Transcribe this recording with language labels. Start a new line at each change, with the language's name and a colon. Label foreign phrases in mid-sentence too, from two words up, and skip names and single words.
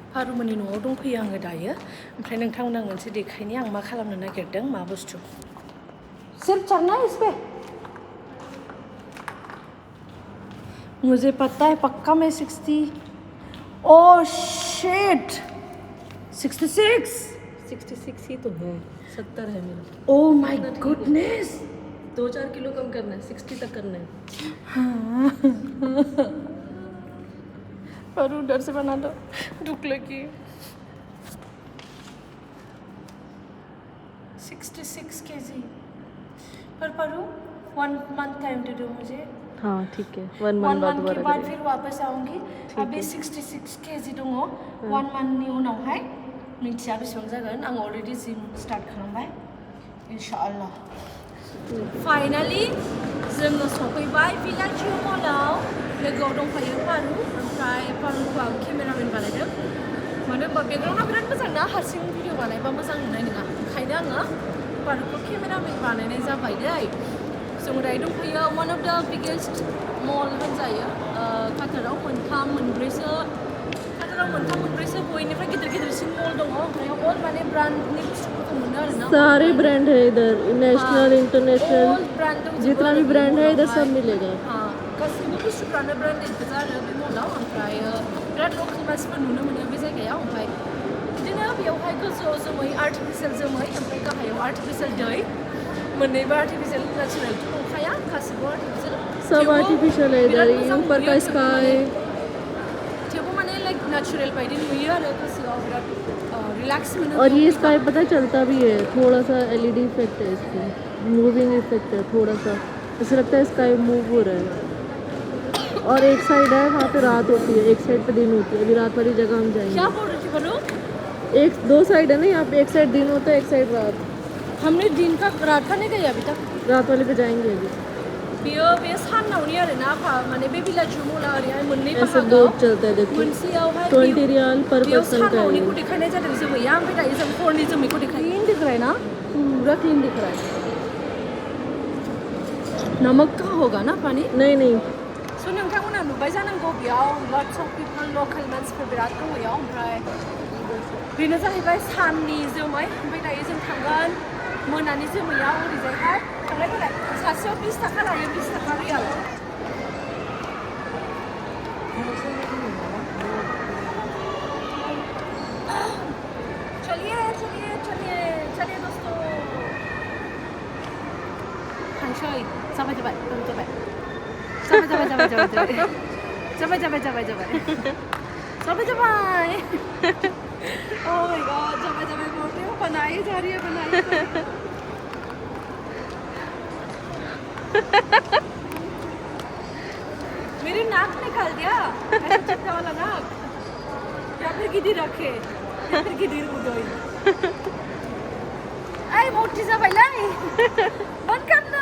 Bodo: पारुमोननि न'आव दंफैयो आङो दायो ओमफ्राय नोंथांमोन आं मोनसे देखायनि आं मा खालामनो नागिरदों मा बुस्थु
Hindi: सिर्फ चलना है इस पे मुझे पता है पक्का मैं
Bodo: 60
English: oh shit
Bodo: 66
Hindi: ही तो है 70 है मेरा
English: oh my goodness
Hindi: 2-4 किलो कम करना है 60 तक करना है पर डर से बना दो दुख लगी 66 kg पर परू 1
English: month time
Hindi: दे दो मुझे हाँ ठीक है 1 month month के बाद फिर वापस आऊंगी अभी 66 kg
Bodo: दङ 1 month नि उनावहाय मिथिया बेसेबां जागोन आं
English: already gym
Bodo: स्टार्ट खालामबाय इनशाआल्लाह फाइनाली जोङो सफैबाय Villaggio मलाव लोगोआव दंफायो पारु ओमफ्राय पारुखौ आं केमेरामेन बानायदों मानो होनबा बेकग्राउन्डआ बिराद मोजां ना हारसिं भिडिअ बानायबा मोजां नुनाय नङा ओंखायनो आङो पारुखौ केमेरामेन बानायनाय जाबाय दै जों दायो दंफायो
English: one of the biggest mall
Bodo: होनजायो काटाराव मोनथाम मोनब्रैसो बयनिफ्राय गिदिर गिदिरसिन मल दङ ओमफ्राय अल माने ब्रान्डनि बुस्थुफोरखौ मोनो आरोना
Hindi: सारे ब्रांड है इधर नेशनल इंटरनेशनल जितना भी ब्रांड है इधर सब मिलेगा
Bodo: हाँ गासैबो बुस्थुफ्रानो ब्रान्डेड गोजा आरो बे मलाव ओमफ्राय बिराद लकेल मानसिफोर नुनो मोनो बे जायगायाव ओमफ्राय बिदिनो बेवहाय गोजौआव जोमै आर्टिफिसियेल जोमै ओमफ्राय गाहायाव आर्टिफिसियेल दै मोननैबो आर्टिफिसियल नेचुरेलथ' नंखाया गासैबो आर्टिफिसियल
Hindi: सब आर्टिफिशियल है इधर ऊपर का स्काई
Bodo: थेवबो माने
English: like natural
Bodo: बायदि नुयो आरो गोसोआव बिराद रिलैक्स मोनो
Hindi: और ये स्काई पता चलता भी है थोड़ा सा
English: LED effect
Hindi: है इसमें
English: moving effect
Hindi: है थोड़ा सा ऐसा लगता है स्काई मूव हो रहा है और एक साइड है वहाँ पे रात होती है एक साइड पे दिन होती है अभी रात वाली जगह हम जाएंगे क्या बोल रही थी बोलो दो साइड है ना यहाँ पे एक साइड दिन होता है एक साइड रात हमने दिन का रात का नहीं गई अभी तक रात वाले पे जाएंगे अभी
Bodo: बे सानावनि आरो ना माने बे Villaggio मला ओरैहाय मोननै
Hindi: ऐसे बोर्ड चलता है देखो
Bodo: मोनसेयावहाय
Hindi: 20 रियाल पर पर्सन का है
Bodo: सानावनिखौ देखायनाय जादों जोमैया ओमफ्राय दायो जों हरनि जोमैखौ देखायो
Hindi: क्लीन दिख रहा है ना पूरा क्लीन दिख रहा है नमक का होगा ना पानी नहीं
Bodo: सो नोंथांमोना नुबाय जानांगौ बेयाव
English: lots of people local
Bodo: मानसिफोर बिराद दङ बेयाव ओमफ्राय बेनो जाहैबाय साननि जोमै ओमफ्राय दायो जों थांगोन मोनानि जोमैया ओरैजायहाय थांलाय फैलाय सासेयाव 20 थाखा लायो 20 थाखा रियाल
Hindi: चलिए दोस्तों
Bodo: थांसै जाबाय
English: Oh my god,
Hindi: जाबाय बोल रही हूँ बनाई जा रही है मेरी नाक निकाल दिया ऐसा चिपका वाला नाक या फिर गिदिर रखे या फिर
Bodo: गिदिर उदोई आई मोटी जाबायलाय बंद खालामना